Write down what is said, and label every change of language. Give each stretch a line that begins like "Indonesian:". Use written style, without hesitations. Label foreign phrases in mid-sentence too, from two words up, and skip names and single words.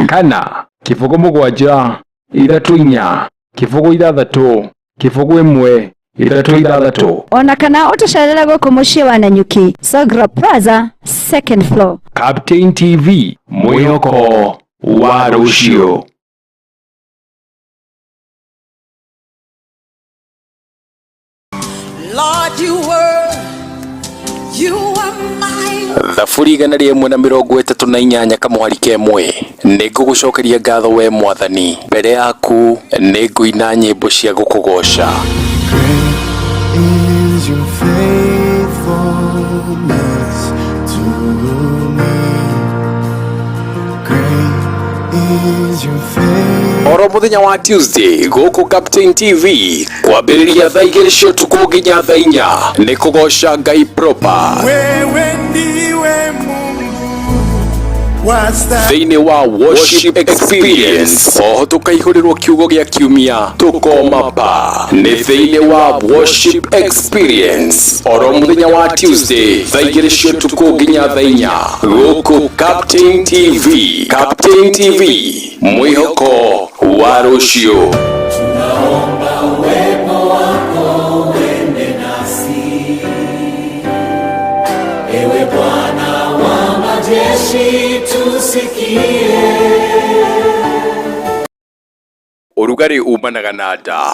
Kikuyu: kana 07 kifugu ithathatũ kifugu imwe ithatũ ithathatũ ona kana utucerere guku muciĩ wa Nanyuki Sogra Plaza
English: second floor.
Kikuyu: Captain TV mwihoko wa Ruciu.
English: Lord, you are mine.
Kikuyu: Thaburi 138 kamuhari kemwe nĩngũgũcokeria ngatho we mwathani mbere yaku nĩngũina nyĩmbo cia gũkũgoca.
English: Great is your faithfulness to me. Great is your faithfulness.
Kikuyu: Oro muthenya wa Tuesday gũkũ Captain TV kwambĩrĩria thaa 2 cia ũtukũ nginya thaa 4 nĩ kũgoca Ngai proper.
Swahili: Wewe ndiwe Mungu
Kikuyu: thĩinĩ wa
English: worship experience
Kikuyu: oho tũkaihũrĩrwo kiugo gĩa kiumia tũkoma pa nĩ thĩinĩ wa
English: worship experience
Kikuyu: oro mũthenya wa Tuesday thaa 2 cia ũtukũ nginya thaa 4 gũkũ Captain TV. Captain TV mwĩhoko wa Ruciu.
Swahili: Tunaomba uwepo wako uende nasi, ewe Bwana wa majeshi tusikie.
Kikuyu: Urugari umanaga na nda.